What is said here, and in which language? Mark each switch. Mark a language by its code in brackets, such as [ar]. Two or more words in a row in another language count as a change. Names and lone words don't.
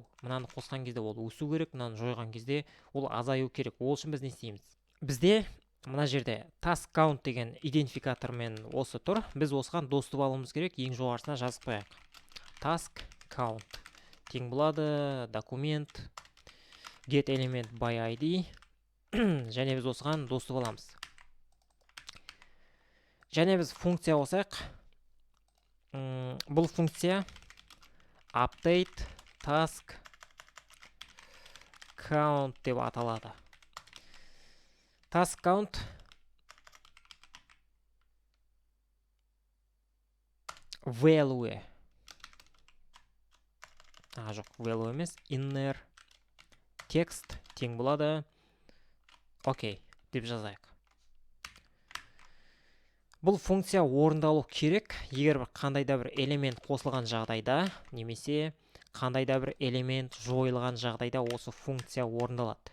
[kk] Мынаны қосқан кезде ол өсу керек, мынаны жойған кезде ол азаю керек. Ол үшін біз не істейміз? Бізде мына жерде [en] task count [kk] деген идентификатормен осы тұр. Біз осыған доступ алуымыз керек. Ең жоғарысына жазып қояйық. [en] Task count [kk] тең болады документ [en] get element by ID [kk] және біз осыған доступ аламыз. Және біз функция қосайық. Бұл функция [en] update task count [kk] деп аталады. [en] Task count value [kk] жоқ, value емес, [en] inner text [kk] тең болады окей деп жазайық. Бұл функция орындалу керек, егер қандай да бір элемент қосылған жағдайда, немесе қандай да бір элемент жойылған жағдайда осы функция орындалады.